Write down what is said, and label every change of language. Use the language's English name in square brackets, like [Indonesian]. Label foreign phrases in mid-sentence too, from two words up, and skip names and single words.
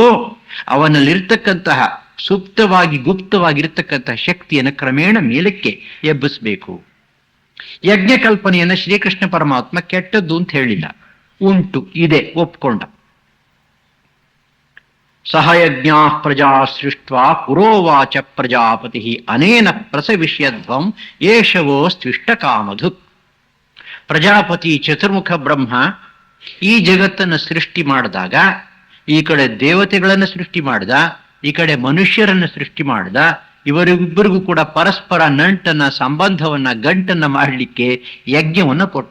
[Kannada] ಅವನಲ್ಲಿರ್ತಕ್ಕಂತಹ ಸುಪ್ತವಾಗಿ ಗುಪ್ತವಾಗಿರ್ತಕ್ಕಂತಹ ಶಕ್ತಿಯನ್ನು ಕ್ರಮೇಣ ಮೇಲಕ್ಕೆ ಎಬ್ಬಿಸಬೇಕು. ಯಜ್ಞ ಕಲ್ಪನೆಯನ್ನ ಶ್ರೀಕೃಷ್ಣ ಪರಮಾತ್ಮ ಕೆಟ್ಟದ್ದು ಅಂತ ಹೇಳಿಲ್ಲ, ಉಂಟು, ಇದೆ, ಒಪ್ಕೊಂಡ. [Sanskrit] ಸಹಯಜ್ಞಾ ಪ್ರಜಾ ಸೃಷ್ಟ್ವಾ ಪುರೋವಾಚ ಪ್ರಜಾಪತಿ ಅನೇನ ಪ್ರಸವಿಷ್ಯಧ್ವಂ ಏಷವೋ ಸ್ವಿಷ್ಟ ಕಾಮಧು. [Kannada] ಪ್ರಜಾಪತಿ ಚತುರ್ಮುಖ ಬ್ರಹ್ಮ ಈ ಜಗತ್ತನ್ನು ಸೃಷ್ಟಿ ಮಾಡಿದಾಗ ಈ ಕಡೆ ದೇವತೆಗಳನ್ನು ಸೃಷ್ಟಿ ಮಾಡಿದ, ಈ ಕಡೆ ಮನುಷ್ಯರನ್ನ ಸೃಷ್ಟಿ ಮಾಡಿದ. ಇವರಿಬ್ಬರಿಗೂ ಕೂಡ ಪರಸ್ಪರ ನಂಟನ್ನ, ಸಂಬಂಧವನ್ನ, ಗಂಟನ್ನ ಮಾಡಲಿಕ್ಕೆ ಯಜ್ಞವನ್ನ ಕೊಟ್ಟ.